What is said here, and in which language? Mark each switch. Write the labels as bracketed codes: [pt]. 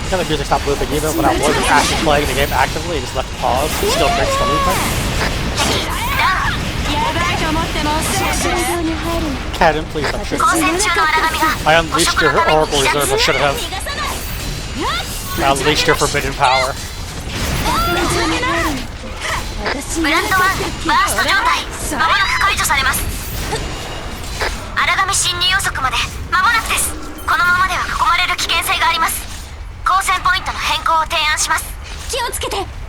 [en] Kind of music stopped looping even when I wasn't actually playing the game actively. It just left pause. It still breaks the looping. [ja] やばいと思っても打線上に入るの。 [en] Cadden, please stop shooting. [ja] 交戦中の荒神が [en] I unleashed your Oracle Reserve. I should have. I unleashed your forbidden power. [ja] ブラッド1バースト状態まもなく解除されます。荒神侵入予測まで間もなくです。このままでは囲まれる危険性があります。交戦ポイントの変更を提案します。気をつけて。